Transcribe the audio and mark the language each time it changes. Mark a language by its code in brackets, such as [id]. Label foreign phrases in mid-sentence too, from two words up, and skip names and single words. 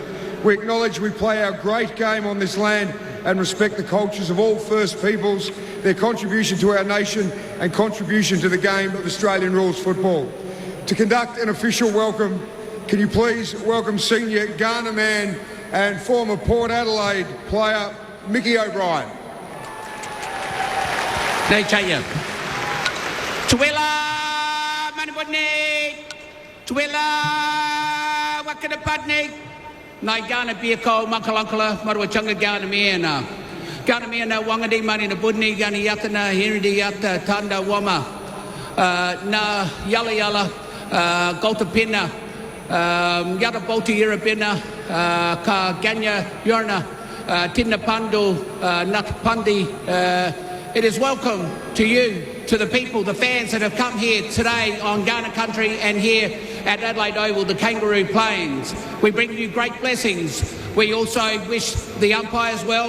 [en] We acknowledge we play our great game on this land and respect the cultures of all First Peoples, their contribution to our nation and contribution to the game of Australian rules football. To conduct an official welcome, can you please welcome senior Kaurna man and former Port Adelaide player Mickey O'Brien. [zku] Nei chaya. Tuela manabodne. Tuela wakadapadne. Nai Kaurna biako makalankala marwachanga Kaurna miena. Kaurna miena wangadi mani na budni gani yatana hiridi yata tanda wama. Na yala yala goltapina. Yata boti irapina. Ka ganya yorna. Tinna pandu nat pandi. [en] It is welcome to you, to the people, the fans that have come here today on Kaurna country and here at Adelaide Oval, the Kangaroo Plains. We bring you great blessings. We also wish the umpires well.